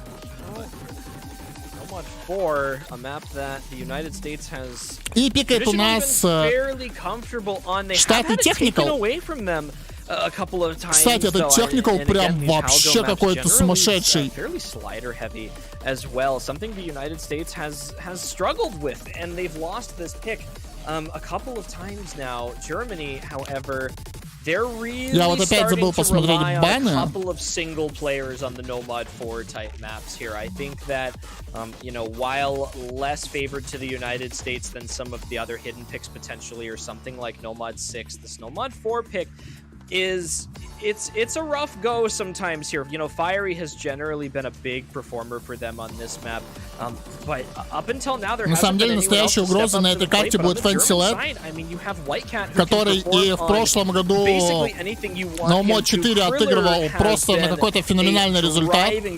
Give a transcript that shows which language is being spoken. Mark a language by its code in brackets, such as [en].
[en] 4, a map that the United States has [ru] И пикает у нас [en] fairly comfortable on. They have had it taken away from them a couple of times. [ru] Кстати, этот техникал прям вообще какой-то сумасшедший. [en] Fairly slider heavy as well. Something the United States has struggled with, and they've lost this pick a couple of times now. Germany, however, they're really starting to rely on a couple of single players on the Nomad 4 type maps here. I think that, you know, while less favored to the United States than some of the other hidden picks potentially, or something like Nomad 6, this Nomad 4 pick is it's a rough go sometimes here. You know, Fiery has generally been a big performer for them on this map, but up until now there hasn't been anyone else to step up to the plate. But on the German side, I mean, you have Whitecat, [ru] который и в прошлом году на УМО 4 отыгрывал просто на какой-то феноменальный результат.